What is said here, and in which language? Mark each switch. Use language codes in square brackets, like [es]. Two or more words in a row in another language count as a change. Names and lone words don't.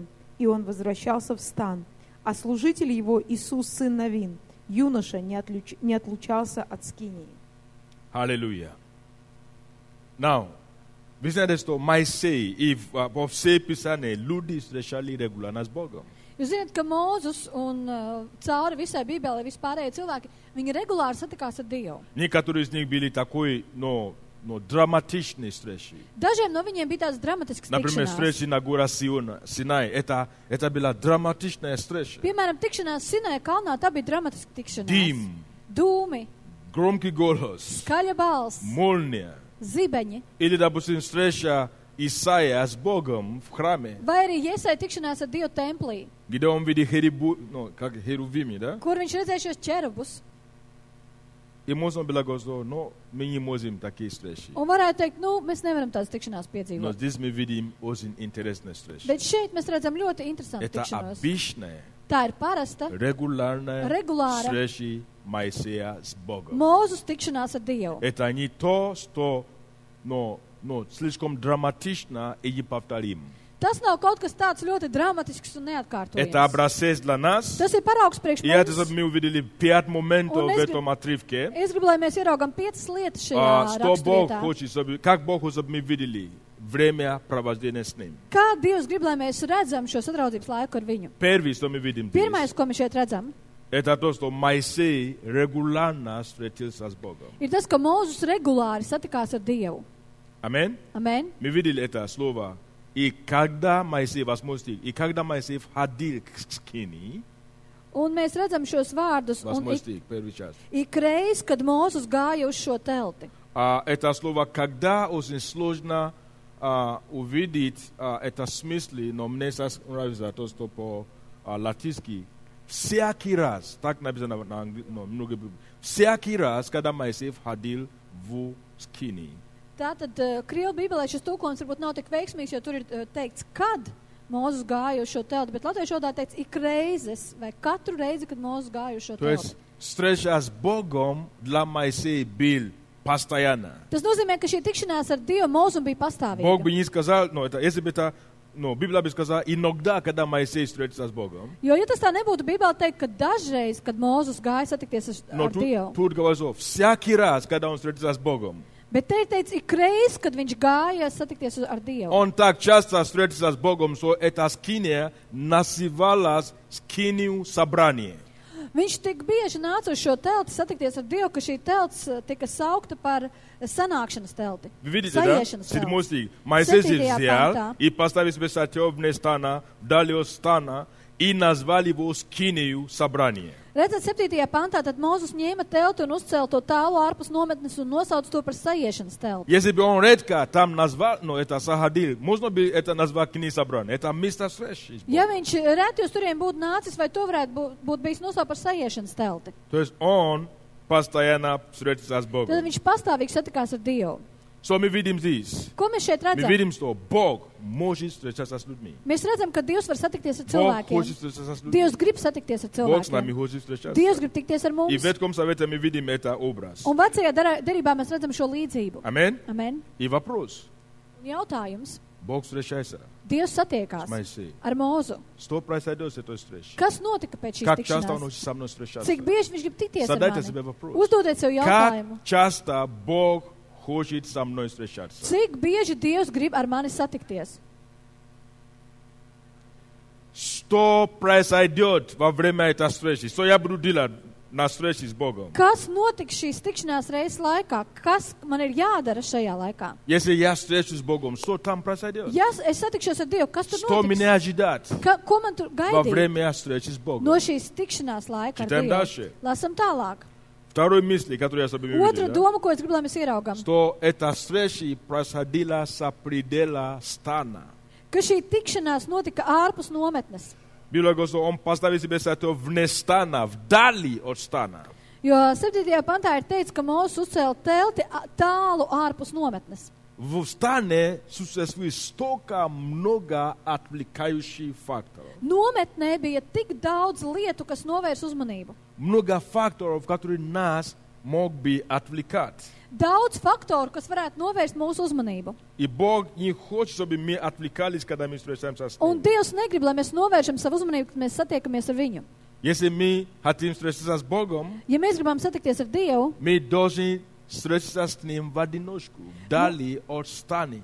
[ru] И он возвращался в стан. А служитель его, Иисус, сын Навин, юноша, не отлучался от скинии. Аллилуйя. Now, вы знаете, что Моисей и во все Писания люди встречали регулярно с Богом. [lv] Jūs zināt, ka Mūzus un cauri visai Bībelē vispārējie cilvēki, viņi regulāri satikās ar Dievu. [ru] Некоторые из них были такой, драматичные встречи. [lv] Dažiem no viņiem bija tāds dramatisks [ru] Например, [lv] tikšanās. [ru] встреча на горе Синай. Это была драматичная встреча. [lv] Piemēram, tikšanās Sinai kalnā, tā bija dramatiska tikšanās. [ru] Дым, [lv] Dūmi, [ru] громкий голос, [lv] skaļa balss, [ru] молния. [lv] zibeņi. [ru] Или, допустим, встреча Исаия с Богом в храме, [lv] Vai arī Iesai tikšanās ar Dievu templī, [ru] где он видит херувими, да? [lv] kur viņš redzēja šos ķerubus. [ru] И можно было говорить, но мы не можем такие встречи. [lv] Un varētu teikt, mēs nevaram tādas tikšanās [ru] Но [lv] piedzīvot. [ru] здесь мы видим очень интересные встречи. [lv] Bet šeit mēs redzam ļoti interesantu [ru] Это [lv] tikšanos. [ru] обычная, [lv] Tā ir parasta [ru] регулярная Регулярно. встреча Моисея с Богом. [lv] Mūzus tikšanās ar Dievu. [ru] Это не то, что слишком драматично и неповторим. [lv] Tas nav kaut kas tāds ļoti dramatisks un [ru] Это [lv] neatkārtojams. [ru] образец для нас. [lv] Tas ir paraugs priekš [ru] И это, [lv] mums. [ru] чтобы мы увидели 5 моментов Он в из- этом отрывке. [lv] Es gribu, lai mēs ieraugam 5 lietas šajā [ru] Что Бог [lv] raksturvietā. [ru] хочет, как Бог хочет, чтобы мы видели время провождения с Ним. [lv] Kā Dievs grib, lai mēs redzam šo sadraudzības laiku ar viņu? [ru] Первое, что мы видим [lv] Pirmais, [ru] здесь, [lv] ko mēs šeit redzam, [ru] это то, что Моисей регулярно встретился с Богом. [lv] ir tas, ka Mūzus regulāri satikās ar Dievu. [ru] Аминь. [lv] Amen. [ru] Мы видели это слово. И когда Моисей, 8 стих, и когда Моисей входил к скинии, [lv] Un mēs redzam šos vārdus, un [ru] 8 стих, первый час. [lv] ik reiz, kad Mūzus gāja uz šo telti. [ru] Это слово «когда» очень сложно увидеть это в смысле, но мне нравится то, что по-латински всякий раз, так написано на английском, всякий раз, когда Моисей входил в скинии. [lv] Tātad Krievu bībelē šis tulkojums varbūt nav tik veiksmīgs, jo tur ir teikts, kad Mūzus gāja uz šo telti, bet latviešu valodā teikts ik reizes, vai katru reizi, kad Mūzus gāja uz šo [ru] То есть [lv] telti. [ru] встреча с Богом для Моисея был постоянно. [lv] Tas nozīmē, ka šī tikšanās ar Dievu Mūzum bija [ru] Бог бы [lv] pastāvīga. [ru] не сказал, если бы это, Библия бы сказала, иногда, когда Моисей встретится с Богом. [lv] Jo, ja tas tā nebūtu, Bībelē teikt, ka dažreiz, kad Mūzus gāja satikties [ru] Но [lv] ar Dievu, [ru] тут говорится, всякий раз, когда он встретится с Богом. [lv] bet te ir teikts ik reiz, kad viņš gāja satikties ar Dievu. [ru] Он так часто встретился с Богом, что эта скиния называлась скинию собрания. [lv] Viņš tik bieži nāca uz šo telti satikties ar Dievu, ka šī telts tika saukta par sanākšanas telti. [ru] Вы видите, да? [lv] Saiešanas 7 telti. [ru] стих. Моисей же 7. взял [lv] пантā. [ru] и поставил себе шатер вне стана, вдали от стана, и назвали его скинию собрания. [lv] Redzat, 7. pantā, tad Mūzus ņēma telti un uzcēla to tālu ārpus nometnes un nosauca to par saiešanas telti. [ru] Если бы он редко там назвал, это заходил, можно бы это назвать скинией собрания. Это место встречи. [lv] Ja viņš reti uz turiem būtu nācis, vai to varētu būt bijis nosaukt par saiešanas telti, [ru] То есть он постоянно встретится с [lv] tad [ru] Богом. [lv] viņš pastāvīgi satikās ar Dievu. [ru] Что мы видим здесь? [lv] Ko mēs šeit [ru] Мы [lv] redzam? [ru] видим, что Бог может встречаться с людьми. [lv] Mēs redzam, ka Dievs var satikties ar [ru] Бог [lv] cilvēkiem. [ru] хочет встречаться с людьми. [lv] Dievs grib satikties ar [ru] Бог с нами [lv] cilvēkiem. [ru] хочет встречаться. [lv] Dievs grib tikties ar [ru] И [lv] mums. [ru] в Ветхом Завете мы видим это образ. [lv] Un vecajā derībā mēs redzam šo līdzību. [ru] Аминь. [lv] Amen. [ru] И вопрос. [lv] Un jautājums. [ru] Бог встречается [lv] Dievs [ru] с [lv] satiekās [ru] Моисеем. [lv] ar Mūzu. [ru] Что произойдет с этой встречей? [lv] Kas notika pēc šīs [ru] Как часто он [lv] tikšanās? [ru] хочет со мной встречаться? [lv] Cik bieži viņš grib tikties ar [ru] Задайте себе [lv] mani? [ru] вопрос. [lv] Uzdodiet sev [ru] Как [lv] jautājumu. [ru] часто Бог хочет со мной встречаться? [lv] Cik bieži Dievs grib ar mani satikties? [ru] Что произойдет во время этой встречи? Что я буду делать на встрече с Богом? [lv] Kas notiks šīs tikšanās reizes laikā? Kas man ir jādara šajā laikā? [ru] Если я встречусь с Богом, что там произойдет? [lv] Ja es satikšos ar Dievu, kas tur [ru] Что меня [lv] notiks? [ru] ожидать [lv] Ko man tur [ru] во [lv] gaidīt [ru] время встречи с Богом? [lv] no šīs tikšanās laika ar [ru] Читаем [lv] Dievu? [ru] дальше. [lv] Lasam tālāk. [ru] Второй мысли, который я себе [lv] Otra [ru] увидел, [lv] doma, ko es gribu, lai mēs ieraugam, [ru] что эта встреча происходила за предела стана. [lv] ka šī tikšanās notika ārpus nometnes. [ru] Библия говорит, что он поставил себе это вне стана, вдали от стана. [lv] Jo 7. pantā ir teikts, ka Mūzes uzcēla telti tālu ārpus nometnes. [ru] В стане существует столько много отвлекающих факторов. [lv] Nometnē bija tik daudz lietu, kas novērs uzmanību. [ru] Много факторов, которые нас мог бы отвлекать. [lv] Daudz faktoru, kas varētu novērst mūsu uzmanību. [ru] И Бог не хочет, чтобы мы отвлекались, когда мы встречаемся с [lv] Un [ru] Ним. [lv] Dievs negrib, lai mēs novēršam savu uzmanību, kad mēs satiekamies ar viņu. [ru] Если мы хотим встретиться с Богом, [lv] Ja mēs gribam satikties ar Dievu, [ru] мы должны встретиться с Ним в одиночку, вдали от стани,